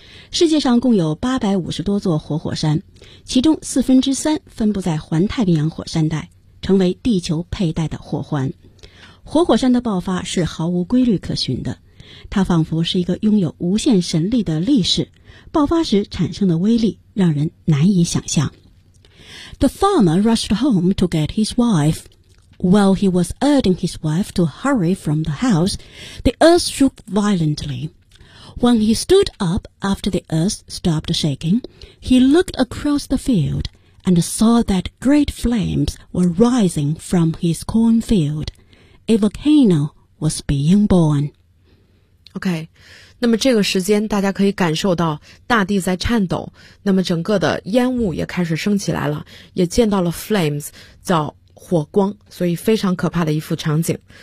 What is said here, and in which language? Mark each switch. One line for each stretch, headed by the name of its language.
Chinese: 世界上共有850多座活火山，其中1/3分布在环太平洋火山带，成为地球佩戴的火环。活火山的爆发是毫无规律可循的，它仿佛是一个拥有无限神力的力士，爆发时产生的威力让人难以想象。
English: The farmer rushed home to get his wife. While he was urging his wife to hurry from the house, the earth shook violently. When he stood up after the earth stopped shaking, he looked across the field and saw that great flames were rising from his cornfield. A volcano was being born.
Chinese: OK, 那么这个时间大家可以感受到大地在颤抖，那么整个的烟雾也开始升起来了，也见到了 flames, 叫火光，所以非常可怕的一幅场景。